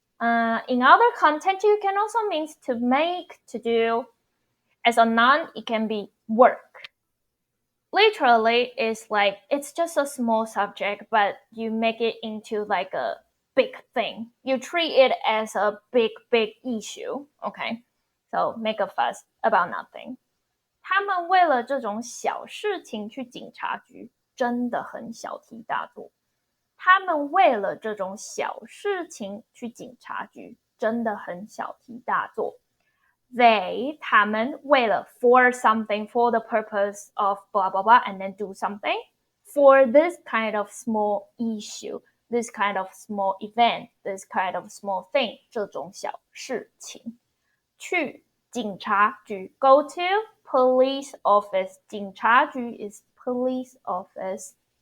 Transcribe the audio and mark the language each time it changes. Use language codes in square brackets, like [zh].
[en] In other content, you can also mean to make, to do. As a noun, it can be work. literally it's like it's just a small subject, but you make it into like a big thing. You treat it as a big issue. Okay, so make a fuss about nothing. [zh] 他们为了这种小事情去警察局，真的很小题大做。他们为了这种小事情去警察局，真的很小题大做。 [en] They [zh] 他们为了 [en] for something for the purpose of blah blah blah and then do something for this kind of small issue, this kind of small event, this kind of small thing [zh] 这种小事情去警察局 [en] go to police office 警察局 is police office